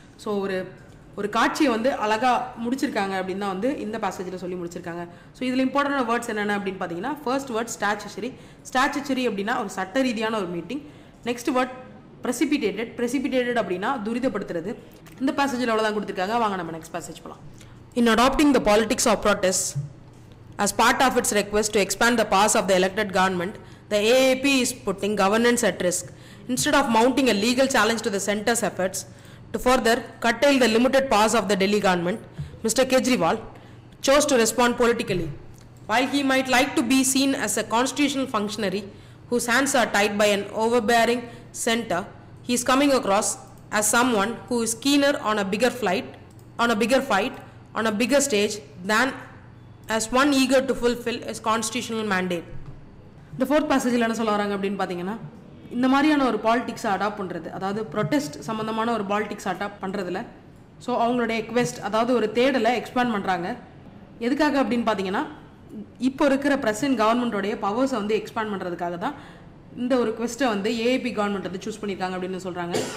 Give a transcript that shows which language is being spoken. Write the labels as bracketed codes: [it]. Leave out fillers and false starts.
[ta] So ஒரு காட்சியை வந்து அழகாக முடிச்சிருக்காங்க அப்படின்னு தான் வந்து இந்த பேசேஜில் சொல்லி முடிச்சிருக்காங்க. ஸோ இதில் இம்பார்ட்டன்டான வேர்ட்ஸ் என்னென்ன அப்படின்னு பார்த்தீங்கன்னா ஃபர்ஸ்ட் வேர்ட் ஸ்டாச்சுட்டரி அப்படின்னா ஒரு சட்ட ரீதியான ஒரு மீட்டிங். நெக்ஸ்ட் வேர்ட் ப்ரெசிபிடேட்டட் அப்படின்னா துரிதப்படுத்துறது. இந்த பேசேஜில் அவ்வளோதான் கொடுத்துருக்காங்க. வாங்க நம்ம நெக்ஸ்ட் பேசேஜ் போகலாம். [en] In adopting the politics of protest as part of its request to expand the powers of the elected government, the AAP is putting governance at risk. Instead of mounting a legal challenge to the centre's efforts to further curtail the limited powers of the Delhi government, Mr. Kejriwal chose to respond politically. While he might like to be seen as a constitutional functionary whose hands are tied by an overbearing center, he is coming across as someone who is keener on a bigger fight on a bigger stage than as one eager to fulfill his constitutional mandate. [ta] இந்த fourth பேசேஜில் என்ன சொல்ல வராங்க அப்படின்னு பார்த்தீங்கன்னா இந்த மாதிரியான ஒரு பாலிடிக்ஸை adapt பண்ணுறது அதாவது ப்ரொடெஸ்ட் சம்மந்தமான ஒரு பாலிடிக்ஸ் அடாப்ட் பண்ணுறதுல ஸோ அவங்களுடைய எக்வெஸ்ட் அதாவது ஒரு தேடலை எக்ஸ்பேண்ட் பண்ணுறாங்க. எதுக்காக அப்படின்னு பார்த்தீங்கன்னா இப்போ இருக்கிற பிரசன்ட் கவர்மெண்ட்டோடைய பவர்ஸை வந்து எக்ஸ்பேண்ட் பண்ணுறதுக்காக தான் இந்த ஒரு குவெஸ்ட்டை வந்து ஏஏபி கவர்மெண்ட் வந்து சூஸ் பண்ணியிருக்காங்க அப்படின்னு சொல்கிறாங்க.